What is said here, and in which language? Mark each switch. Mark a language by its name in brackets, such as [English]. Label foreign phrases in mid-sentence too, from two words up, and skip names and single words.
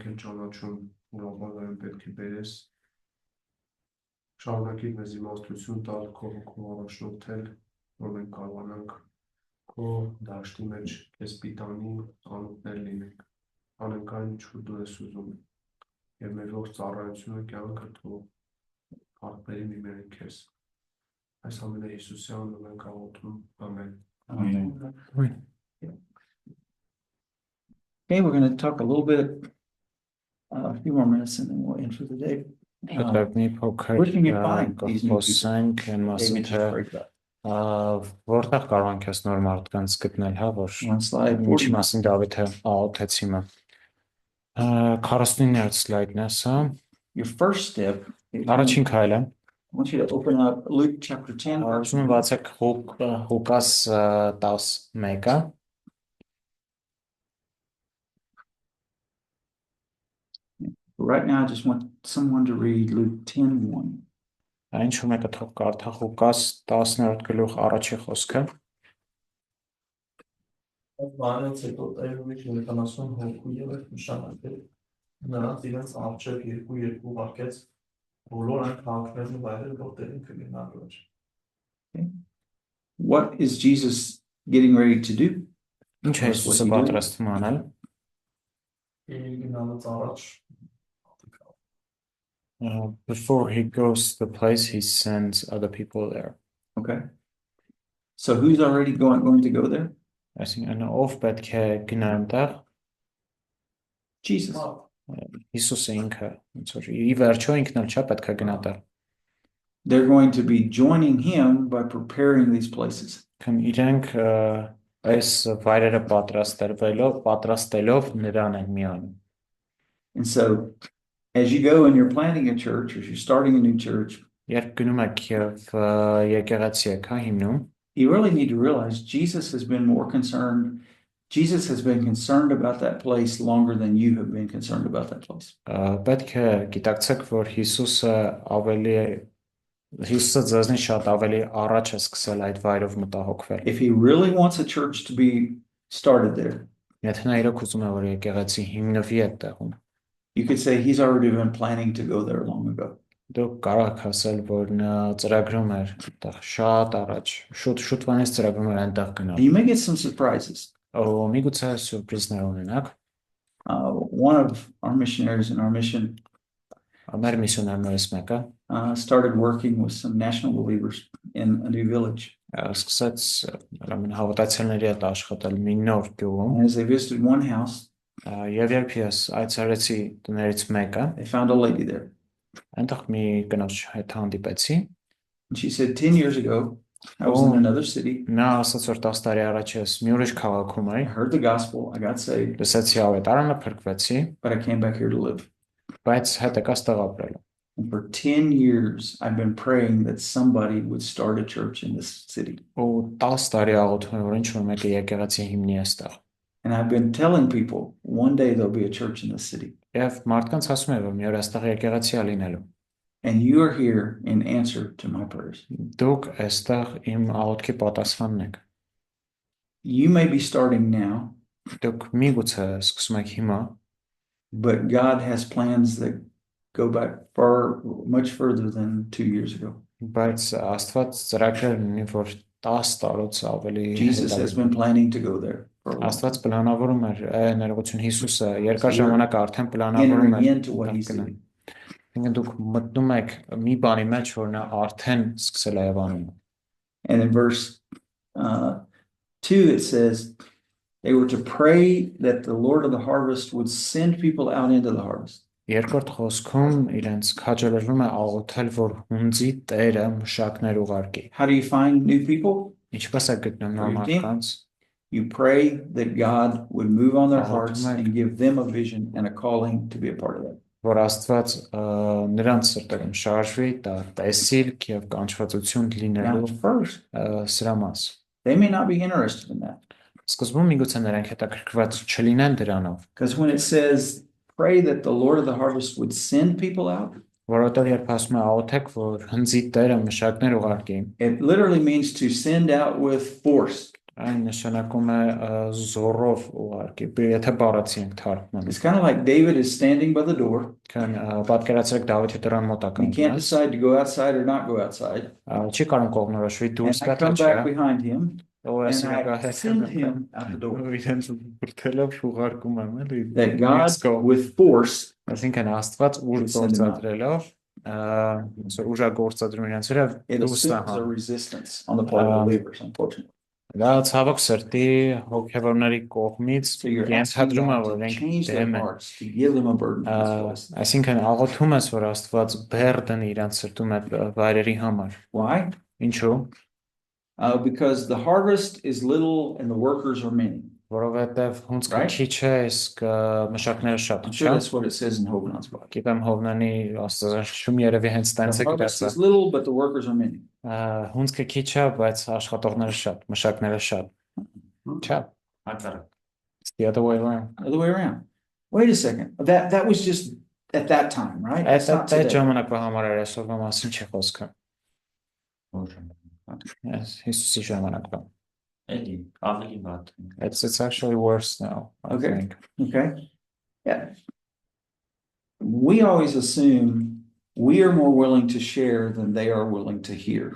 [Armenian] էլ ճանաչում, որ ապագայում պետք է բերես շարունակիր մեզ իմաստություն տալ, քո հոգով առաջնորդել, որ մենք կարողանանք քո դաշտի մեջ քեզ պիտանի անոթներ լինենք, անենք այն, ինչ որ դու ես ուզում և մեր ողջ ծառայությունը կյանքը թող փառքների մի մերեն քեզ։ Այս ամենը Հիսուսի անունով ենք աղոթում, ամեն։ [English] Amen. Okay, we're going to talk a little bit, a few more minutes, and then we'll end for the day. [Armenian] շուտով մի փոքր [English] Where can you find these new people? [Armenian] խոսենք այն մասին David թե [English] just prayed about. [Armenian] որտեղ կարող ենք այս նոր մարդկանց գտնել հա որ [English] One slide, [Armenian] ինչի մասին Դավիթը աղոթեց հիմա 49-րդ սլայդն է սա [English] Your first step, [Armenian] առաջին քայլը [English] I want you to open up Luke chapter 10. [Armenian] ուզում եմ բացեք Ղուկաս 11-ը [English] Right now, I just want someone to read Luke 10:1. [Armenian] Ինչ որ մեկը թող կարդա Ղուկաս 10-րդ գլուխ առաջի խոսքը Բանից հետո Տերունի 70 հոգու եղել նշանակել նրանց իրենց առջև երկու վարկեց բոլոր այն քաղաքներն ու վայրերը որտեղին կլինալու էր [English] What is Jesus getting ready to do? [Armenian] Ինչ է Հիսուսը պատրաստվում անել գնալուց առաջ [English] Before he goes to the place, he sends other people there. Okay. So who's already going to go there? [Armenian] Այսինքն ով պետք է գնա այնտեղ? [English] Jesus. [Armenian] Հիսուսը ինքը, ոնց որ ի վերջո ինքն էլ չէ պետք է գնա այդտեղ։ [English] They're going to be joining him by preparing these places. [Armenian] Քան իրենք այս վայրերը պատրաստելով նրան են միանում։ [English] And so as you go and you're planting a church, or you're starting a new church, [Armenian] Երբ գնում եք եւ եկեղեցի եք հիմնում, [English] you really need to realize Jesus has been concerned about that place longer than you have been concerned about that place. [Armenian] պետք է գիտակցեք, որ Հիսուսը ձեզնից շատ ավելի առաջ է սկսել այդ վայրով մտահոգվել։ [English] If he really wants a church to be started there, [Armenian] Եթե նա իրոք ուզում է, որ եկեղեցի հիմնվի այդտեղում, [English] you could say he's already been planning to go there long ago. [Armenian] դուք կարող եք ասել, որ նա ծրագրում էր այդտեղ շատ առաջ, շուտվանից ծրագրում էր այնտեղ [English] And [Armenian] գնալ։ [English] you may get some surprises. [Armenian] Միգուցե սուրպրիզներ ունենաք։ [English] One of our missionaries in our mission [Armenian] Մեր միսիոներներից մեկը [English] started working with some national believers in a new village. [Armenian] սկսեց հավատացյալների հետ աշխատել մի նոր գյուղում, [English] And as they visited one house, [Armenian] եւ երբ ես այցելեցի տներից մեկը, [English] they found a lady there. [Armenian] այնտեղ մի կնոջ հետ հանդիպեցի։ [English] And she said, 10 years ago, I was in another city. [Armenian] Նա ասաց, որ 10 տարի առաջ ես մի ուրիշ քաղաքում [English] I [Armenian] էի, [English] heard the gospel. I got saved, [Armenian] լսեցի ավետարանը, փրկվեցի, [English] but I came back here to live. [Armenian] բայց հետ եկա ստեղ ապրելու։ [English] And for 10 years, I've been praying that somebody would start a church in this city. [Armenian] Ու 10 տարի աղոթում եմ, որ ինչ-որ մեկը եկեղեցի հիմնի այստեղ։ [English] And I've been telling people, one day there'll be a church in this city. [Armenian] Եվ մարդկանց ասում եմ, որ մի օր այստեղ եկեղեցի է լինելու։ [English] And you are here in answer to my prayers. [Armenian] Դուք այստեղ իմ աղոթքի պատասխանն եք։ [English] You may be starting now, [Armenian] Դուք միգուցե սկսում եք հիմա, [English] but God has plans that go back much further than 2 years ago. [Armenian] բայց Աստված ծրագրեր ունի, որ 10 տարուց ավելի [English] Jesus has been planning to go there for a long time, [Armenian] Աստված պլանավորում էր, ներողություն Հիսուսը երկար ժամանակ արդեն պլանավորում [English] entering [Armenian] էր [English] into what he's doing. [Armenian] Ինքն դուք մտնում եք մի բանի մեջ, որ նա արդեն սկսել է անում։ [English] And in verse 2, it says, they were to pray that the Lord of the harvest would send people out into the harvest. [Armenian] Երկրորդ խոսքում իրենց քաջալերվում է աղոթել, որ հունձի Տերը մշակներ ուղարկի։ [English] How do you find new people? [Armenian] Ինչպես է գտնում նոր մարդկանց։ [English] You pray that God would move on their hearts and give them a vision and a calling to be a part of that. [Armenian] Որ Աստված նրանց սրտերում շարժվի, դա տեսիլք եւ կանչվածություն [English] Now, [Armenian] լինելու [English] first, [Armenian] սրա մաս։ [English] they may not be interested in that. [Armenian] Սկզբում միգուցե նրանք հետաքրքրված չլինեն դրանով, [English] Because when it says, pray that the Lord of the harvest would send people out, [Armenian] որովհետեւ երբ ասում է աղոթեք, որ հնձի Տերը մշակներ ուղարկի, [English] it literally means to send out with force. [Armenian] այն նշանակում է զորով ուղարկի, եթե բառացի ենք թարգմանում։ [English] It's kind of like David is standing by the door. [Armenian] Քան պատկերացրեք Դավիթի դրան մոտակա [English] He can't decide to go outside or not go outside. [Armenian] չի կարող կողմնորոշվի [English] And [Armenian] դուրս [English] I [Armenian] գա [English] come [Armenian] թե [English] back [Armenian] չէ, [English] behind him OS and I send him out the door. [Armenian] իրենց բրթելով ուղարկում եմ, էլի։ [English] That God with force [Armenian] Այսինքն Աստված ուժ [English] Will send them out. [Armenian] գործադրելով, ուժագործադրում իրենց վրա [English] it [Armenian] դուրս [English] assumes a [Armenian] տահան։ [English] resistance on the part of the believers, unfortunately. [Armenian] Դա ցավոք սրտի հոգևորների կողմից [English] So you're asking [Armenian] ենթադրում է, [English] God [Armenian] որ [English] to [Armenian] իրենք [English] change their [Armenian] դեմ են։ [English] hearts, to give them a burden for this place. [Armenian] Այսինքն աղոթում ես, որ Աստված բերդն իրենց սրտում այդ վայրերի համար։ [English] Why? [Armenian] Ինչու՞։ [English] Because the harvest is little and the workers are many. [Armenian] Որովհետև հունցքը [English] Right. [Armenian] քիչ է, իսկ մշակները շատ [English] I'm [Armenian] են, [English] sure [Armenian] չէ՞։ [English] that's what it says in Hogan's book. [Armenian] Գիտեմ Հովնանի աստվածաշունչում երևի հենց տենց [English] The [Armenian] է [English] harvest [Armenian] գրած։ [English] is little, but the workers are many. [Armenian] Հունցքը քիչ է, բայց աշխատողները շատ, մշակները շատ։ Չէ։ [English] It's the other way around։ Other way around. Wait a second. That was just at that time, right? It's not [Armenian] Այդ [English] today. [Armenian] ժամանակվա համար էր այսօրվա մասին չի խոսքը։ Yes, Հիսուսի ժամանակվա։ [English] It's actually worse now, I Okay. think։ Okay. Yeah. We always assume we are more willing to share than they are willing to hear.